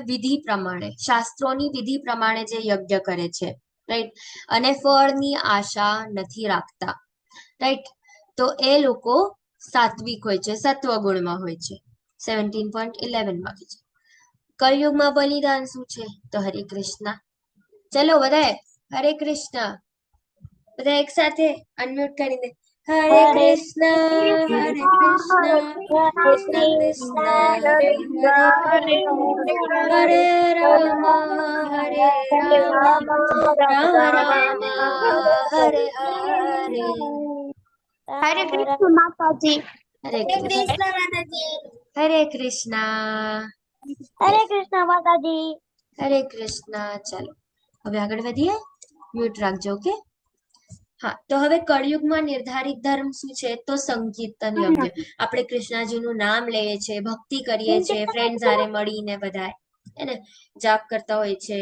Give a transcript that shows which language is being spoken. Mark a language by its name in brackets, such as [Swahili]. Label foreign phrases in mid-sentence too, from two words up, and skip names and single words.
[Gujarati] વિધિ પ્રમાણે, શાસ્ત્રોની વિધિ પ્રમાણે જે યજ્ઞ કરે છે, રાઈટ, અને ફળની આશા નથી રાખતા, રાઈટ, તો એ લોકો સાત્વિક હોય છે, સત્વગુણમાં હોય છે. 17.11 છે. કળિયુગમાં બલિદાન શું છે? તો હરે કૃષ્ણ. ચલો બધા હરે કૃષ્ણ, બધા એક સાથે અનમ્યુટ કરીને [Sanskrit] हरे कृष्ण हरे कृष्ण कृष्ण कृष्ण हरे हरे हरे राम हरे राम राम राम हरे हरे. [Hindi] हरे कृष्ण माता जी Hare हरे Krishna, कृष्ण माता जी Hare Krishna. हरे Yes, कृष्ण माता जी Hare Krishna. [Gujarati] ચાલો હવે આગળ વધીએ. મ્યુટ રાખજો, ઓકે. હા, તો હવે કળિયુગમાં નિર્ધારિત ધર્મ શું છે? તો સંકીર્તન યજ્ઞ. આપણે કૃષ્ણજીનું નામ લઈએ છીએ, ભક્તિ કરીએ છીએ, ફ્રેન્ડ હારે મળીને બધા એને જાપ કરતા હોય છે.